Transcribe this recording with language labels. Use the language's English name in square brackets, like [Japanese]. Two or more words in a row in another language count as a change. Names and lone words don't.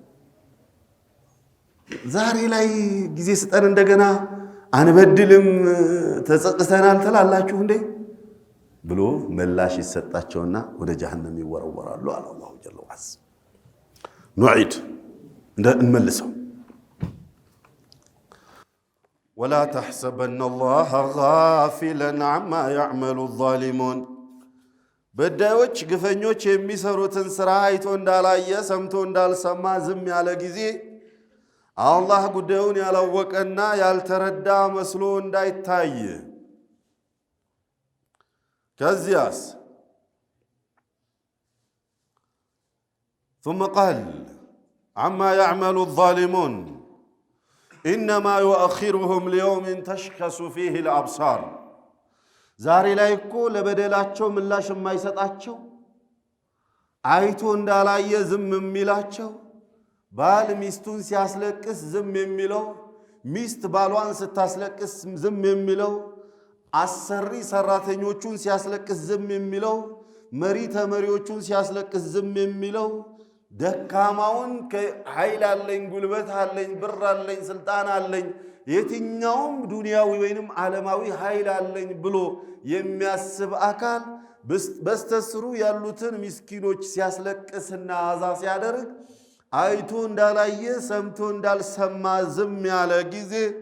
[Amharic] ዛሬ ላይ ጊዜ ስጠን እንደገና አንበድልም ተጸጽተናል ተላላችሁ እንዴ ብሎ ምላሽ ይሰጣቸውና ወደ ጀሃነም ይወረወራሉ አለ [Arabic] الله جل وعز [Amharic] ኑዒድ እንመልሰው [Arabic] ولا تحسبن الله غافلا عما يعمل الظالمون [Amharic] በዳዮች ግፈኞች የሚሰሩትን ስራ አይቶ እንዳላየ ሰምቶ እንዳልሰማ ዝም ያለ ጊዜ አላህ ጉዳዩን ያላወቀና ያልተረዳ መስሎ እንዳይታይ [Arabic] ከዚያስ ثم قال عما يعمل الظالمون إنما يؤخرهم ليوم تشخص فيه الأبصار [Amharic] ዛሬ ላይ እኮ ለበደላቸው ምላሽ የማይሰጣቸው አይቶ እንዳላየ ዝም የሚላቸው ባል ሚስቱን ሲያስለቅስ ዝም የሚለው ሚስት ባሏን ስታስለቅስ ዝም የሚለው አሰሪ ሰራተኞቹን ሲያስለቅስ ዝም የሚለው መሪ ተመሪዎቹን ሲያስለቅስ ዝም የሚለው ደካማውን ከኃይል አለኝ ጉልበት አለኝ ብር አለኝ ስልጣን አለኝ የትኛውም ዱንያዊ ወይንም ዓለማዊ ኃይል አለኝ ብሎ የሚያስብ አካል በስተስሩ ያሉትን ምስኪኖች ሲያስለቅስና አዛ ሲያደርግ አይቶ እንዳላየ ሰምቶ እንዳልሰማ ዝም ያለ ጊዜ